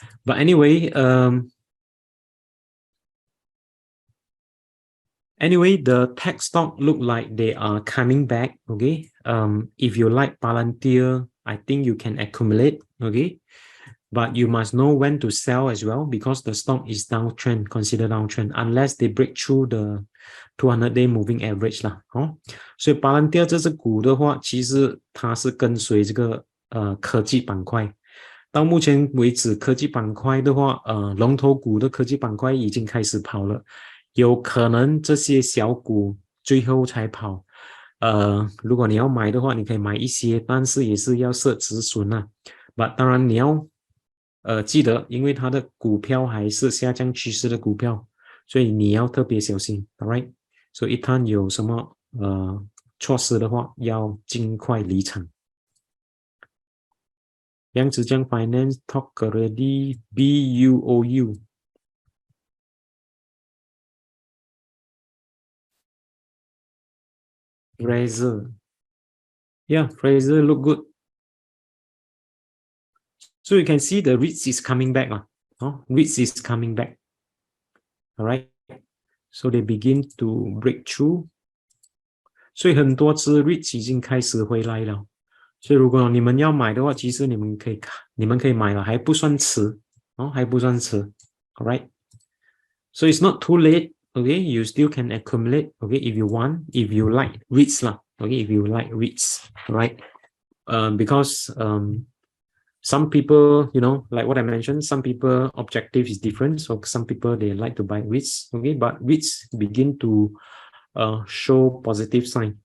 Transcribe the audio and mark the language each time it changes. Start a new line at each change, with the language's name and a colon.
English: But anyway, the tech stock look like they are coming back. Okay. If you like Palantir, I think you can accumulate. Okay. But you must know when to sell as well because the stock is downtrend, consider downtrend, unless they break through the 200-day moving average 啦。
Chinese: 所以 Palantir 这只股的话，其实它是跟随这个科技板块。到目前为止，科技板块的话，龙头股的科技板块已经开始跑了，有可能这些小股最后才跑。如果你要买的话，你可以买一些，但是也是要设止损啊。But 当然你要记得，因为它的股票还是下降趋势的股票，所以你要特别小心 ，
English: alright？
Chinese: 所以一旦有什么措施的话，要尽快离场。
English: 杨子江 Finance talk already BUOU。 Fraser. Yeah, Fraser look good. So you can see the REITs is coming back. REITs is coming back. All right. So they begin to break through.
Chinese: 所以很多只 REITs 已经开始回来了。所以如果你们要买的话，其实你们可以买了，还不算迟还不算迟。
English: All right. So it's not too late. Okay, you still can accumulate. Okay, if you want, if you like REITs lah. Okay, if you like REITs, right? Because some people, like what I mentioned, some people objective is different. So some people they like to buy REITs. Okay, but REITs begin to show positive sign.